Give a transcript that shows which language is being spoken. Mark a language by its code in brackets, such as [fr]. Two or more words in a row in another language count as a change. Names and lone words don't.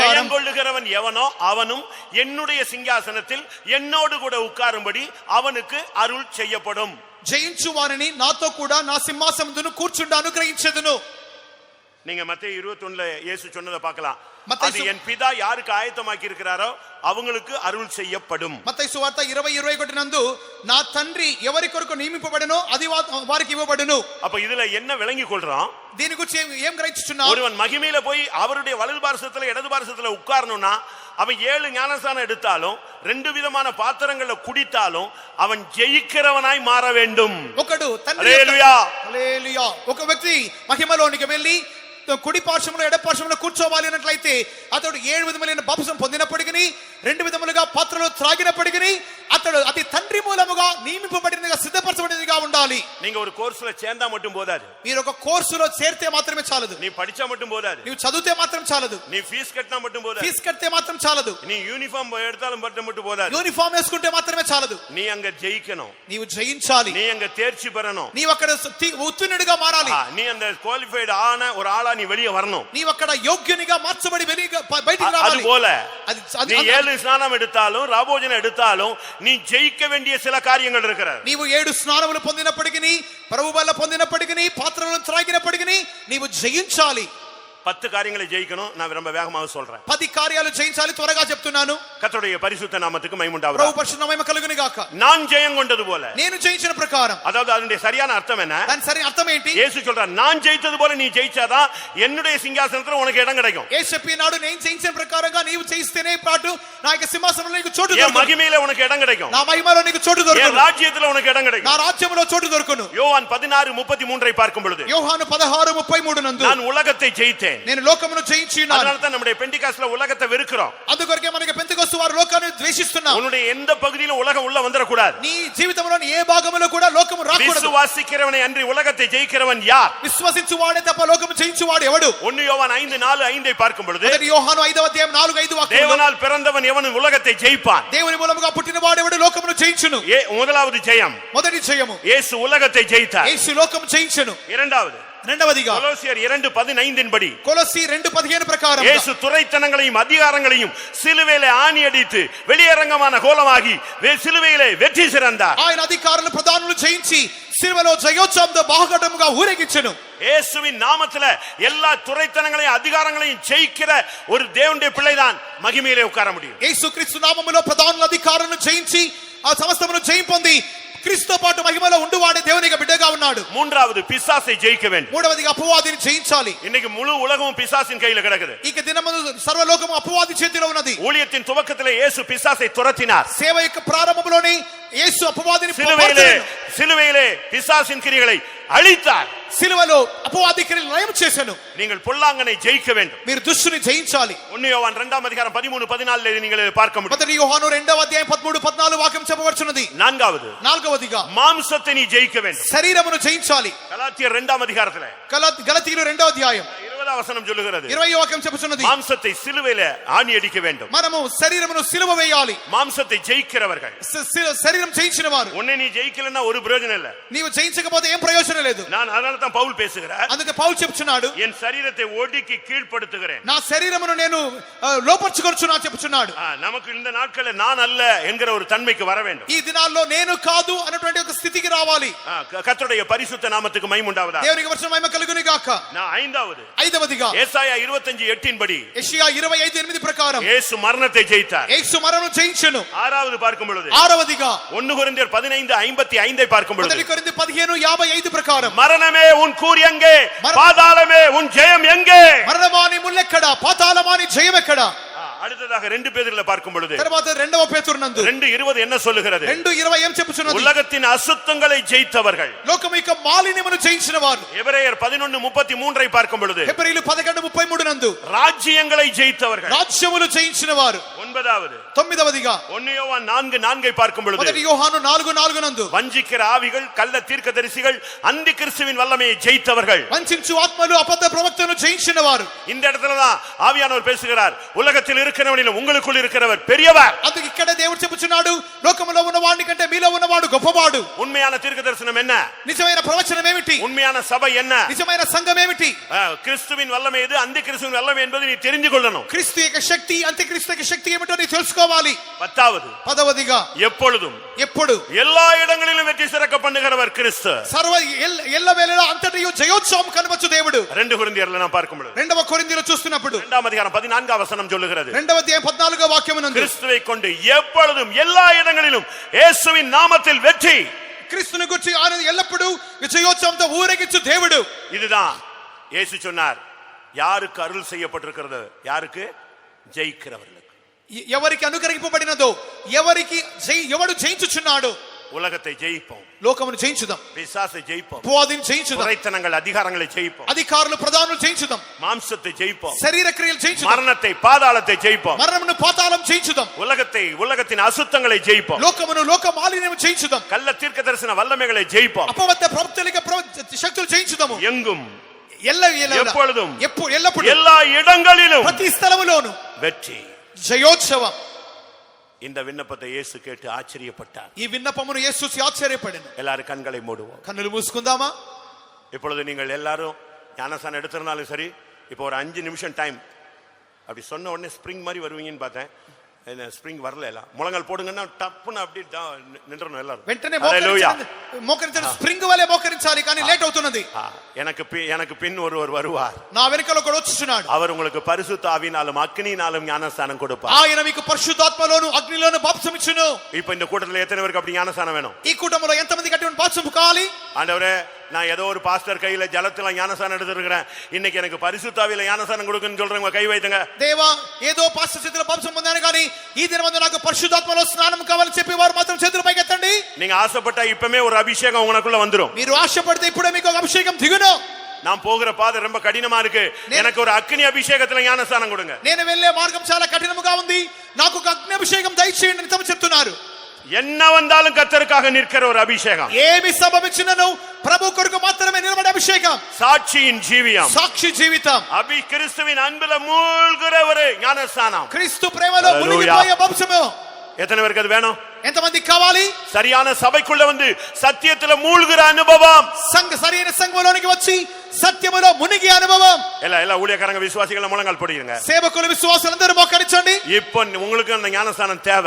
[ta] ஜெயம் கொள்ளுகிறவன் எவனோ அவனும் என்னுடைய சிங்காசனத்தில் என்னோடு கூட உட்காரும்படி அவனுக்கு அருள் செய்யப்படும். [te] జయించు వారిని నాతో కూడా నా సింహాసనమును కూర్చుండ అనుగ్రహించెదను. [ta] நீங்க மத்தேயு 21ல இயேசு சொன்னதை பார்க்கலாம். மத்தேயு அது என் பிதா யாருக்கு ஆயத்தமாக்கி இருக்கிறாரோ அவங்களுக்கு அருள் செய்யப்படும். [te] మత్తయి సువార్త 20:21 నందు నా తండ్రి ఎవరి కొరకు నియమింపబడెనో అది వారికి ఇవ్వబడును. [ta] அப்ப இதுல என்ன விளங்கி கொள்றோம்? [te] దీని గురించి ఏం గ్రహించుచున్నావు? [ta] ஒருவன் மகிமையில போய் அவருடைய வலது பார்சத்துல இடது பார்சத்துல உட்காரணும்னா அவன் 7 ஞானசானம் எடுத்தாலும் 2 விதமான பாத்திரங்களை குடித்தாலும் அவன் ஜெயிக்கிறவனாய் மாற வேண்டும். [te] ఒకడు తండ్రి హల్లెలూయా ఒక వ్యక్తి మహిమలోనికి వెళ్ళి కుడి పార్శ్వములో ఎడ పార్శ్వములో కూర్చోవాలి అన్నట్లయితే అతడు 7 విధములైన బాప్తిసం పొందినప్పటికీ 2 విధములుగా పాత్రలో త్రాగినప్పటికీ అతడు అతి తండ్రి మూలముగా నియమింపబడినదిగా సిద్ధపరచబడినదిగా ఉండాలి. [ta] நீங்க ஒரு கோர்ஸ்ல சேர்ந்தா மட்டும் போதாது. [te] మీరు ఒక కోర్సులో చేరితే మాత్రమే చాలదు. [ta] நீ படிச்சா மட்டும் போதாது. [te] నీవు చదివితే మాత్రం చాలదు. [ta] நீ ஃபீஸ் கட்டினா மட்டும் போதாது. [te] ఫీజు కడితే మాత్రం చాలదు. [ta] நீ யூனிஃபார்ம் எடுத்தாலும் மட்டும் போதாது. [te] యూనిఫామ్ వేసుకుంటే మాత్రమే చాలదు. [ta] நீ அங்க ஜெயிக்கணும். [te] నీవు జయించాలి. [ta] நீ அங்க தேர்ச்சி பெறணும். [te] నీవు అక్కడ ఉత్తీర్ణుడిగా మారాలి. [ta] நீ அந்த குவாலிஃபைடு ஆன ஒரு ஆளா நீ வெளியே வரணும். [te] నీవు అక్కడ యోగ్యునిగా మార్చబడి బయటికి రావాలి. [ta] அதுபோல நீ 7 ஸ்நானம் எடுத்தாலும் ராபோஜனம் எடுத்தாலும் நீ ஜெயிக்க வேண்டிய சில காரியங்கள் இருக்கிறது. [te] నీవు 7 స్నానములు పొందినప్పటికీ ప్రభు బల్ల పొందినప్పటికీ పాత్రలను త్రాగినప్పటికీ నీవు జయించాలి. [ta] 10 காரியங்களை ஜெயிக்கணும். நான் ரொம்ப வேகமாக சொல்றேன். [te] 10 కార్యాలు జయించాలి. త్వరగా చెప్తున్నాను. [ta] கர்த்தருடைய பரிசுத்த நாமத்துக்கு மகிமை உண்டாவதாக. [te] ప్రభు పరిశుద్ధ మహిమ కలుగును గాక. [ta] நான் ஜெயம் கொண்டது போல. [te] నేను జయించిన ప్రకారం. [ta] அதாவது அதனுடைய சரியான அர்த்தம் என்ன? [te] దాని సరైన అర్థం ఏంటి? [ta] இயேசு சொல்றார், நான் ஜெயித்தது போல நீ ஜெயிச்சாதான் என்னுடைய சிங்காசனத்துல உனக்கு இடம் கிடைக்கும். [te] యేసు చెప్పినాడు, నేను జయించిన ప్రకారంగా నీవు జయిస్తేనే పాటు నా యొక్క సింహాసనంలో నీకు చోటు [ta] என் [te] దొరుకును. [ta] மகிமையில உனக்கு இடம் கிடைக்கும். [te] నా మహిమలో నీకు చోటు [ta] என் [te] దొరుకును. [ta] ராஜ்யத்துல உனக்கு இடம் [te] నా [ta] கிடைக்கும். [te] రాజ్యములో చోటు దొరుకును. [ta] யோவான் 16:33 பார்க்கும் பொழுது, [te] యోహాను 16:33 నందు [ta] நான் உலகத்தை ஜெயித்தேன். [te] నేను లోకమును జయించి ఉన్నాను. [ta] அதனால தான் நம்முடைய பெண்டிகாஸ்ட்ல உலகத்தை வெறுக்கிறோம். [te] అందుకొరకే మనకి పెంతెకొస్తు వారు లోకాన్ని ద్వేషిస్తున్నారు. [ta] உன்னுடைய எந்த பகுதியிலும் உலகம் உள்ள வந்துட கூடாது. [te] నీ జీవితంలోని ఏ భాగములో కూడా లోకము రాకూడదు. [ta] விசுவாசிக்கிறவனை அன்றி உலகத்தை ஜெயிக்கிறவன் யார்? [te] విశ్వసించువాడే తప్ప లోకము జయించువాడు ఎవడు? [ta] 1 யோவான் 5:4-5 பார்க்கும் பொழுது, [te] మొదటి యోహాను 5వ అధ్యాయం 4-5 వాక్యములో [ta] தேவனால் பிறந்தவன் எவனும் உலகத்தை ஜெயிப்பான். [te] దేవుని మూలముగా పుట్టిన వాడు ఎవడు లోకమును జయించును. [ta] முதலாவது ஜெயம், [te] మొదటి జయము [ta] இயேசு உலகத்தை ஜெயித்தார். [te] యేసు లోకము జయించును. [ta] இரண்டாவதிగా [te] కొలొస్సీయులు [ta] கொலோசியர் 2:15 படி, [te] కొలొస్సీ 2:15 ప్రకారం [ta] இயேசு துரைத்தனங்களையும் அதிகாரங்களையும் சிலுவையிலே ஆணி அடித்து வெளியரங்கமான கோலமாகி சிலுவையிலே வெற்றி சிறந்தார். [te] ఆయన అధికారులు ప్రధానులు జయించి సిలువలో జయోత్సవంతో బాహుఘటముగా ఊరేగించెను. [ta] இயேசுவின் நாமத்துல எல்லா துரைத்தனங்களையும் அதிகாரங்களையும் ஜெயிக்கிற ஒரு தேவனுடைய பிள்ளைதான் மகிமையிலே உட்கார முடியும். [te] యేసుక్రీస్తు నామములో ప్రధానుల అధికారులను జయించి ఆ సమస్తమును జయం పొంది క్రీస్తుతో పాటు మహిమలో ఉండువాడే దేవుని బిడ్డగా ఉన్నాడు. [ta] மூன்றாவது, பிசாசை ஜெயிக்க வேண்டும். [te] మూడవదిగా అపవాదిని జయించాలి. [ta] இன்னைக்கு முழு உலகமும் பிசாசின் கையில கிடக்குது. [te] ఇక దినమందు సర్వలోకము అపవాది చేతిలో ఉన్నది. [ta] ஊழியத்தின் துவக்கத்திலே இயேசு பிசாசை துரத்தினார். [te] సేవ యొక్క ప్రారంభంలోనే యేసు అపవాదిని [ta] சிலுவையிலே பிசாசின் கிரியைகளை அழித்தார். [te] సిలువలో అపవాది క్రియలు లయం చేసెను. [ta] நீங்கள் பொல்லாங்கனை ஜெயிக்க வேண்டும். [te] మీరు దుష్టుని జయించాలి. [ta] 1 யோவான் 2:13-14 நீங்கள் பார்க்க முடியும். [te] మొదటి యోహాను 2వ అధ్యాయం 13-14 వాక్యం చెప్పబడుచున్నది. [ta] நான்காவதுగా மாம்சத்தை நீ ஜெயிக்க வேண்டும். [te] శరీరమును జయించాలి. [ta] கலாத்தியர் 2 [te] గలతీయులు 2వ అధ్యాయం [ta] 20 వచనం சொல்லுகிறது, [te] 20వ వాక్యం చెప్పుచున్నది, [ta] மாம்சத்தை சிலுவையிலே ஆணி அடிக்க வேண்டும். [te] మనము శరీరమును సిలువ వేయాలి. [ta] மாம்சத்தை ஜெயிக்கிறவர்கள், [te] శరీరం జయించిన వారు. [ta] உன்னை நீ ஜெயிக்கலன்னா ஒரு பிரயோஜனம் இல்ல. [te] నీవు జయించకపోతే ఏం ప్రయోజనం లేదు. [ta] நான் அதனால தான் பவுல் பேசுகிறார், [te] అందుకే పౌలు చెప్తున్నాడు, [ta] என் శరీரத்தை ஒடுக்கி கீழ்ப்படுத்துகிறேன், [te] నా శరీరమును నేను లోపర్చుకొనుచున్నా చెప్తున్నాడు. [ta] நமக்கு இந்த நாட்களில் நான் அல்ல என்கிற ஒரு தன்மைக்கு வர வேண்டும். [te] ఈ దినాల్లో నేను కాదు అన్నటువంటి ఒక స్థితికి రావాలి. [ta] கர்த்தருடைய பரிசுத்த நாமத்துக்கு மகிமை உண்டாவதாக. [te] దేవునికి వచనం మహిమ కలుగును గాక. [ta] ஐந்தாவதுగా ஏசாயா 25:8 படி, [te] యెషయా 25:8 ప్రకారం [ta] యేసు మరణத்தை ஜெயித்தார். [te] యేసు మరణం జయించెను. [ta] ஆறாவது பார்க்கும் பொழுது, [te] ఆరవదిగా [ta] 1 கொரிந்தியர் 15:55 பார்க்கும் பொழுது, [te] 1 కొరింథీ 15:55 ప్రకారం, [ta] மரணமே உன் கூர் எங்கே, பாதாளமே உன் ஜெயம் எங்கே? [te] మరణమాని ముల్లెక్కడ, పాతాళమాని జయమెక్కడ? [ta] அடுத்ததாக 2 பேதுருல பார்க்கும் பொழுது, [te] తర్వాత 2వ పేతురు నందు [ta] 2:20 என்ன சொல்லுகிறது? [te] 2:20 ఏం చెప్పుచున్నది? [ta] உலகத்தின் అశుద్ధங்களை ஜெயித்தவர்கள், [te] లోకము యొక్క మాలిన్యమును జయించిన వారు. [ta] எபிரெயர் 11:33 பார்க்கும் பொழுது, [te] హెబ్రీయులు 11:33 నందు [ta] ராஜ்யங்களை ஜெயித்தவர்கள், [te] రాజ్యములు జయించిన వారు. తొమ్మిదవదిగా [ta] 1 யோவான் 4:4 பார்க்கும் பொழுது, [te] మొదటి యోహాను 4:4 నందు [ta] வஞ்சிக்கிற ஆவிகள், கள்ள தீர்க்கதரிசிகள், அந்தி கிறிஸ்துவின் வல்லமையை ஜெயித்தவர்கள், [te] వంచించు ఆత్మలు, అబద్ధ ప్రవక్తలను జయించిన వారు. [ta] இந்த இடத்துல தான் ஆவியானவர் பேசுகிறார், உலகத்தில் இருக்கிறவனிலும் உங்களுக்குள் இருக்கிறவர் பெரியவர். [te] అందుకు ఇక్కడ దేవుడు చెప్పుచున్నాడు, లోకములో ఉన్నవాడి కంటే మీలో ఉన్నవాడు గొప్పవాడు. [ta] உண்மையான தீர்க்க தரிசனம் என்ன? [te] నిజమైన ప్రవచనం ఏమిటి? [ta] உண்மையான సభை என்ன? [te] నిజమైన సంఘం ఏమిటి? [ta] கிறிஸ்துவின் வல்லமை எது, அந்தி கிறிஸ்துவின் வல்லமை என்பது நீ தெரிந்து கொள்ளணும். [te] క్రీస్తు యొక్క శక్తి, అంత్యక్రీస్తు యొక్క శక్తి ఏమిటో నీ తెలుసుకోవాలి. [ta] 10వదిగా எப்பொழுதும் [te] ఎప్పుడు [ta] எல்லா இடங்களிலும் வெற்றி சிறக்க பண்ணுகிறவர் கிறிஸ்து. [te] సర్వ ఎల్ల వేళలా అంతటియు జయోత్సవం కనవచ్చు దేవుడు. [ta] 2 కొరింథీయుల நான் பார்க்கும் பொழுது, [te] 2వ కొరింథీయులు చూస్తున్నప్పుడు 2వ అధ్యాయం 14వ వచనం சொல்லுகிறது, 2వ అధ్యాయం 14వ వాక్యమునందు, [ta] கிறிஸ்துவை கொண்டு எப்பொழுதும் எல்லா இடங்களிலும் இயேசுவின் நாமத்தில் வெற்றி. [te] క్రీస్తుని గురించి ఆయన ఎల్లప్పుడూ జయోత్సవంతో ఊరేగించు దేవుడు. [ta] இதுதான் இயேசு சொன்னார், யாருக்கு அருள் செய்யப்பட்டிருக்கிறது, யாருக்கு? ஜெயிக்கிறவர்களுக்கு. [te] ఎవరికి అనుగ్రహింపబడినదో, ఎవరికి ఎవడు జయించుచున్నాడు, [ta] உலகத்தை ஜெயிப்போம். [te] లోకమును జయించుదాం, [ta] பிசாசை ஜெயிப்போம், [te] అపవాదిని జయించుదాం, [ta] துரைத்தனங்கள் அதிகாரங்களை ஜெயிப்போம், [te] అధికారులు ప్రధానులు జయించుదాం, [ta] மாம்சத்தை ஜெயிப்போம், [te] శరీర క్రియలు జయించుదాం, [ta] மரணத்தை பாதாளத்தை ஜெயிப்போம், [te] మరణమును పాతాళం జయించుదాం, [ta] உலகத்தின் அசுத்தங்களை ஜெயிப்போம், [te] లోకమును లోక మాలిన్యము జయించుదాం, [ta] கள்ள தீர்க்க தரிசன வல்லமைகளை ஜெயிப்போம், [te] అపవాద ప్రవక్తలిక శక్తులు జయించుదాము. [ta] எங்கும் எப்பொழுதும் ఎల్లప్పుడూ எல்லா இடங்களிலும் [te] ప్రతి స్థలములోను [ta] வெற்றி. [te] జయోత్సవం. [ta] இந்த விண்ணப்பத்தை இயேசு கேட்டு ஆச்சரியப்பட்டார். [te] ఈ విన్నపమును యేసు ఆశ్చర్యపడెను. [ta] எல்லாரும் கண்களை மூடுவோம். [te] కన్నులు మూసుకుందామా? [ta] இப்பொழுது நீங்கள் எல்லாரும் ஞானஸ்நானம் எடுத்திருந்தாலும் சரி, இப்போ ஒரு 5 நிமிஷம் டைம். அப்படி சொன்ன உடனே ஸ்ப்ரிங் மாதிரி வருவீங்கன்னு பார்த்தேன். ஸ்ப்ரிங் வரல. எல்லாம் முழங்கால் போடுங்கன்னா டப்புன்னு அப்படி நின்றணும் எல்லாரும். [te] వెంటనే మోకరించడం స్ప్రింగ్ వలె మోకరించాలి, కానీ లేట్ అవుతున్నది. [ta] எனக்கு பின் ஒருவர் வருவார், [te] నా వెనకాల ఒకడు వచ్చుచున్నాడు. [ta] அவர் உங்களுக்கு பரிசுத்த ஆவியினாலும் அக்னியினாலும் ஞானஸ்நானம் கொடுப்பார். [te] ఆయన మీకు పరిశుద్ధాత్మలోను అగ్నిలోను బాప్తిసం ఇచ్చును. [ta] இப்போ இந்த கூட்டத்துல எத்தனை பேருக்கு அப்படி ஞானஸ்நானம் வேணும்? [te] ఈ కూటములో ఎంతమందికి అటువంటి బాప్తిసం కావాలి? [ta] ஆண்டவரே, நான் ஏதோ ஒரு பாஸ்டர் கையில ஜலத்துல ஞானஸ்நானம் எடுத்துருக்கிறேன், இன்னைக்கு எனக்கு பரிசுத்த ஆவியில ஞானஸ்நானம் கொடுக்குன்னு சொல்றவங்க கை வைத்துங்க. [te] దేవా, ఏదో పాస్టర్ చేతిలో బాప్తిసం పొందాను, కానీ ఈ దినమందు నాకు పరిశుద్ధాత్మలో స్నానం కావాలని చెప్పి వారు మాత్రం చేతులు పైకెత్తండి. [ta] நீங்க ஆசைப்பட்டா இப்பமே ஒரு அபிஷேகம் உங்களுக்குள்ள வந்துரும். [te] మీరు ఆశపడితే ఇప్పుడే మీకు ఒక అభిషేకం దిగును. [ta] நான் போகிற பாதை ரொம்ப கடினமா இருக்கு, எனக்கு ஒரு அக்னி அபிஷேகத்துல ஞானஸ்நானம் கொடுங்க. [te] నేను వెళ్ళే మార్గం చాలా కఠినముగా ఉంది, నాకు ఒక అగ్ని అభిషేకం దయచేయండి అని తమ చెప్తున్నారు. [ta] என்ன வந்தாலும் கர்த்தருக்காக நிற்கிற ஒரு அபிஷேகம், [te] ఏమి సంభవించినను ప్రభు కొరకు మాత్రమే నిలబడే అభిషేకం, [ta] சாட்சியின் ஜீவியம், [te] సాక్షి జీవితం, [ta] கிறிஸ்துவின் அன்புல மூழ்கிற ஒரு ஞானஸ்நானம், [te] క్రీస్తు ప్రేమలో మునిగిపోయే వంశము. [ta] எத்தனை பேருக்கு அது வேணும்? [te] ఎంతమంది కావాలి? [ta] சரியான సభைக்குள்ள வந்து సత్యத்துல மூழ்கிற அனுபவம், [te] సరైన సంఘంలోనికి వచ్చి సత్యములో మునిగి అనుభవం. [ta] எல்லா ஊழியக்காரங்க விசுவாசிகளை முழங்கால் போடுங்க. [te] సేవకులు విశ్వాసులందరూ మోకరించండి. [ta] இப்போ உங்களுக்கு அந்த ஞானஸ்நானம் தேவை.